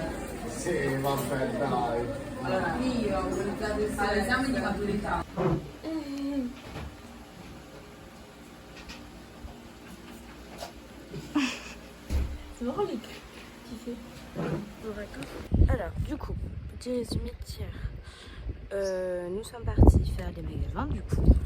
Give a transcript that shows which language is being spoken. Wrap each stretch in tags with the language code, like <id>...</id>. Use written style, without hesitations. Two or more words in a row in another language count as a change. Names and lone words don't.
<it>Sì, vabbè, dai. Allora, io ho organizzato l'esame di maturità.</it> <fr>C'est marrant les qui fait. Alors, du coup, petit résumé d'hier. Nous sommes partis faire les magasins, du coup.</fr>